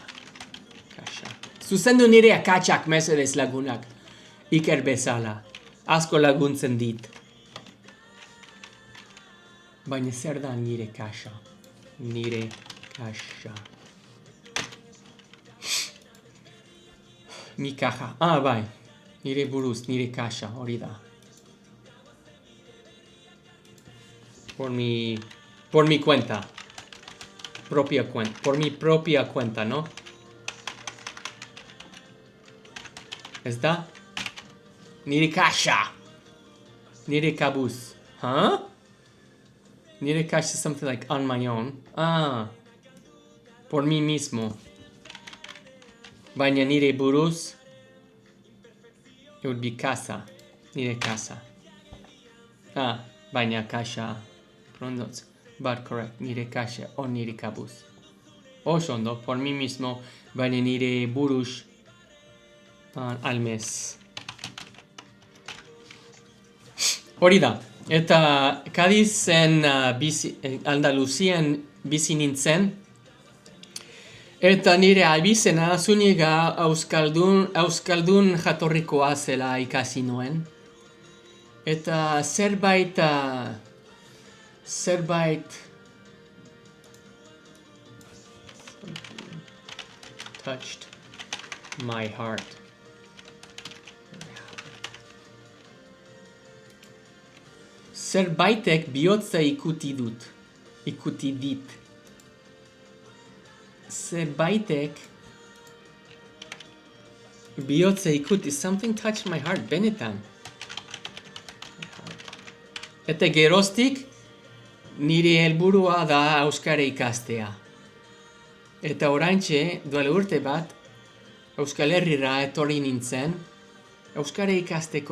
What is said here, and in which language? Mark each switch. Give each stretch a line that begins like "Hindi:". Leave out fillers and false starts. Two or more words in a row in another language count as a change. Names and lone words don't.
Basque: Zuzendu nire akatsak mesedez lagunak, Iker bezala, asko laguntzen dit. Baina zer da nire kaxa? Nire kaxa.
Spanish: Mi caja.
Basque: Bai. Nire buruz, nire kaxa, hori da.
Spanish: Por mi cuenta. Por mi propia cuenta, ¿no? ¿Es da?
Basque: Nire kaxa. Nire kabuz. Nire kaxa
English: is something like on my own.
Spanish: Por mí mismo.
Basque: Baina nire buruz,
English: it would be casa,
Basque: nire casa. Baina kaxa, pronto,
English: but correct,
Basque: nire kaxa o nire kabuz. Oso ondo,
Spanish: por mí mismo,
Basque: baina nire buruz,
Spanish: al mes.
Basque: Hori da, eta Kadizen Andaluzian bizi nintzen, eta nire abizena zuniga euskaldun jatorrikoa zela ikasi nuen. Eta zerbait
English: touched my heart.
Basque: Zerbaitek bihotza ikuti dit. Zerbaitek bihotza ikuti.
English: Something touched my heart,
Basque: benetan. Eta geroztik, nire helburua da euskara ikastea. Eta oraintxe, duela urte bat, Euskal Herrira etorri nintzen, euskara ikasteko.